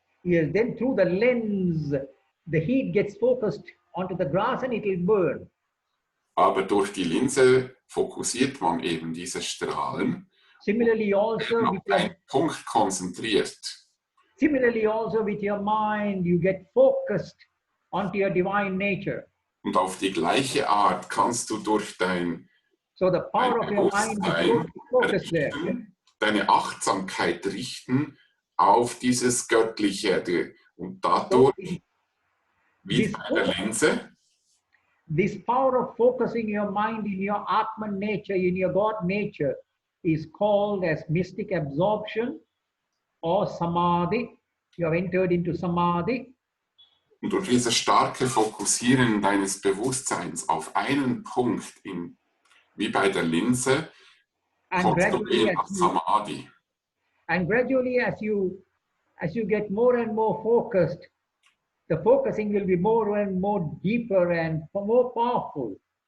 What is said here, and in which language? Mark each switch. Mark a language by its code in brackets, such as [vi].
[en] Yes, then through the lens, the heat gets focused onto the grass and it will burn. [de] Aber durch die Linse fokussiert man eben diese Strahlen. [en] Similarly also, [de] Auf einen Punkt konzentriert. [en] Similarly also with your mind, you get focused onto your divine nature. [de] Und auf die gleiche Art kannst du durch dein [en] So the power of your mind is focused there. [de] Deine Achtsamkeit richten auf dieses Göttliche und dadurch, wie bei der Linse, [en] this power of focusing your mind in your Atman nature, in your God nature, is called as mystic absorption or samadhi. You have entered into samadhi. [de] und durch dieses starke Fokussieren deines Bewusstseins auf einen Punkt, wie bei der Linse, kommst du in das Samadhi. [en] And gradually as you get more and more focused, the focusing will be more and more deeper and more powerful.